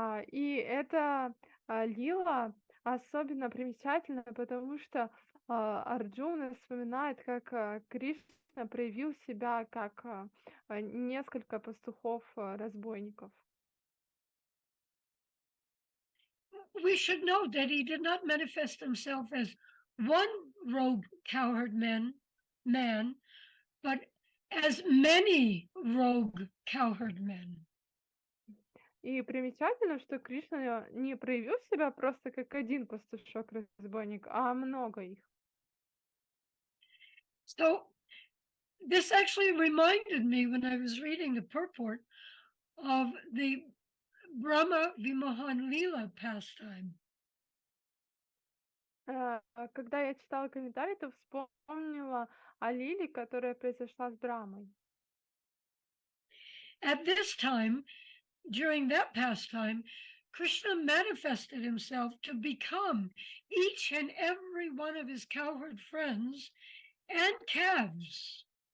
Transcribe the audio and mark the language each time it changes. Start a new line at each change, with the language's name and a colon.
Russian: И эта лила особенно примечательна, потому что Арджуна вспоминает, как Кришна проявил себя как несколько пастухов-разбойников.
English: We should note that he did not manifest himself as one rogue cowherd man, but as many rogue cowherd men.
Russian: И примечательно, что Кришна не проявил себя просто как один пастушок-разбойник, а много их.
English: So this actually reminded me when I was reading the purport of the Brahma Vimohan Lila pastime.
Russian: Когда я читала комментарий, то вспомнила о Лиле, которая произошла с Брамой.
English: At this time, during that pastime, Krishna manifested himself to become each and every one of his cowherd friends and calves.